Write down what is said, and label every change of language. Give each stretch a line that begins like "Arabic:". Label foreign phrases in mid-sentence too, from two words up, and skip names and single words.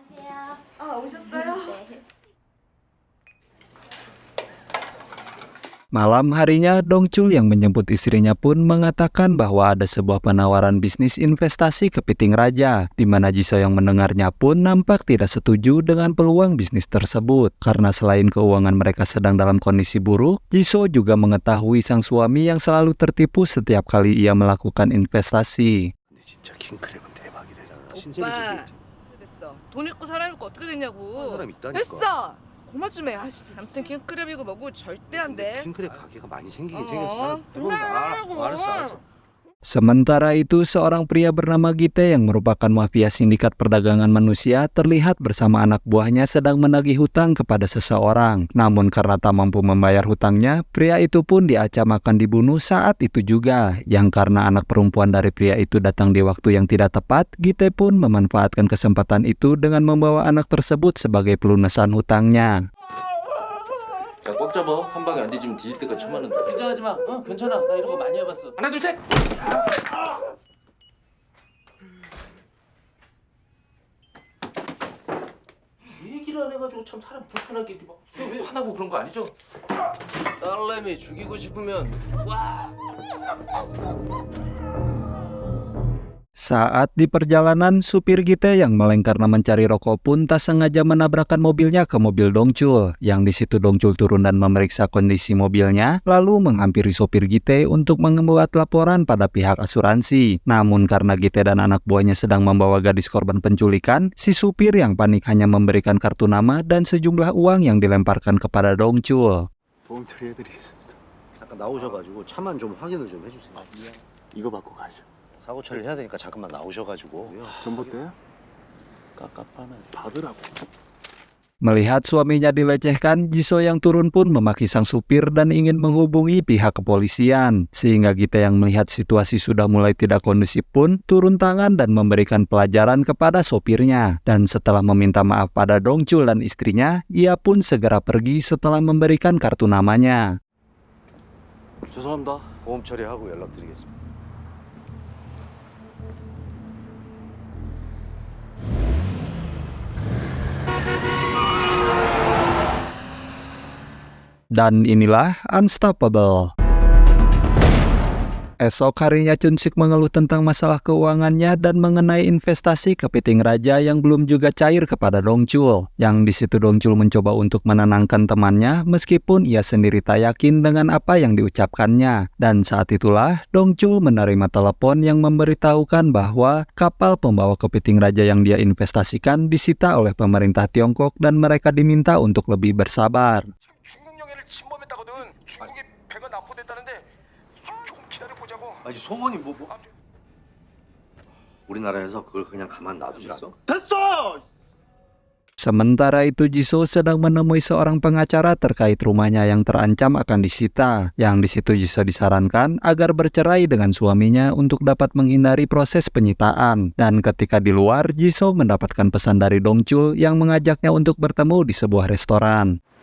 Indonesian: Malam harinya, Dongchul yang menjemput istrinya pun mengatakan bahwa ada sebuah penawaran bisnis investasi kepiting raja, di mana Jisoo yang mendengarnya pun nampak tidak setuju dengan peluang bisnis tersebut. Karena selain keuangan mereka sedang dalam kondisi buruk, Jisoo juga mengetahui sang suami yang selalu tertipu setiap kali ia melakukan investasi.
Korean: 근데 진짜 킹크랩은 대박이래잖아. 오빠 됐어. 돈 있고 사람 있고 어떻게 됐냐고. 사람 있다니까. 됐어. 그만 좀 해. 아무튼 킹크랩이고 뭐고 절대 안 돼. 킹크랩 가게가 많이 생기긴 어, 생겼어. 사람 뜨거운데. 알았어.
Indonesian: Sementara itu, seorang pria bernama Gite yang merupakan mafia sindikat perdagangan manusia terlihat bersama anak buahnya sedang menagih hutang kepada seseorang. Namun karena tak mampu membayar hutangnya, pria itu pun diacam akan dibunuh saat itu juga. Yang karena anak perempuan dari pria itu datang di waktu yang tidak tepat, Gite pun memanfaatkan kesempatan itu dengan membawa anak tersebut sebagai pelunasan hutangnya.
Korean: 자, 꽉 잡아. 한 방에 안 뒤지면 뒤질 때까지 참아낸다. 긴장하지 마. 괜찮아. 나 이런 거 많이 해봤어. 하나, 둘, 셋. 얘기를 안 해가지고 참 사람 불편하게 막. 왜 화나고 그런 거 아니죠? 딸내미 죽이고 싶으면 와.
Indonesian: Saat di perjalanan, supir Gite yang meleng karena mencari rokok pun tak sengaja menabrakkan mobilnya ke mobil Dongchul. Yang di situ Dongchul turun dan memeriksa kondisi mobilnya, lalu menghampiri supir Gite untuk membuat laporan pada pihak asuransi. Namun karena Gite dan anak buahnya sedang membawa gadis korban penculikan, si supir yang panik hanya memberikan kartu nama dan sejumlah uang yang dilemparkan kepada Dongchul.
Korean: 보험 처리해드리겠습니다. 잠깐 나오셔가지고 차만 좀 확인을 좀 해주세요. 이거 받고 가죠. 사고 처리를 해야 되니까 잠깐만 나오셔가지고. 전봇대요? 깝깝하네. 받으라고.
Indonesian: Melihat suaminya dilecehkan, Jisoo yang turun pun memaki sang supir dan ingin menghubungi pihak kepolisian. Sehingga Gite yang melihat situasi sudah mulai tidak kondusif pun turun tangan dan memberikan pelajaran kepada sopirnya. Dan setelah meminta maaf pada Dongchul dan istrinya, ia pun segera pergi setelah memberikan kartu namanya.
Korean: 죄송합니다. 보험 처리하고 연락드리겠습니다.
Indonesian: Dan inilah Unstoppable. Esok harinya Chunsik mengeluh tentang masalah keuangannya dan mengenai investasi kepiting raja yang belum juga cair kepada Dongchul. Yang di situ Dongchul mencoba untuk menenangkan temannya meskipun ia sendiri tak yakin dengan apa yang diucapkannya. Dan saat itulah Dongchul menerima telepon yang memberitahukan bahwa kapal pembawa kepiting raja yang dia investasikan disita oleh pemerintah Tiongkok dan mereka diminta untuk lebih bersabar.
Korean: 침범했다거든. 중국이 배가 납포됐다는데 조금 기다려보자고. 아니 소문이 뭐. 우리나라에서 그걸 그냥 가만 놔두질 않아. 됐어!
Indonesian: Sementara itu Jisoo sedang menemui seorang pengacara terkait rumahnya yang terancam akan disita. Yang di situ Jisoo disarankan agar bercerai dengan suaminya untuk dapat menghindari proses penyitaan. Dan ketika di luar, Jisoo mendapatkan pesan dari Dongchul yang mengajaknya untuk bertemu di sebuah restoran.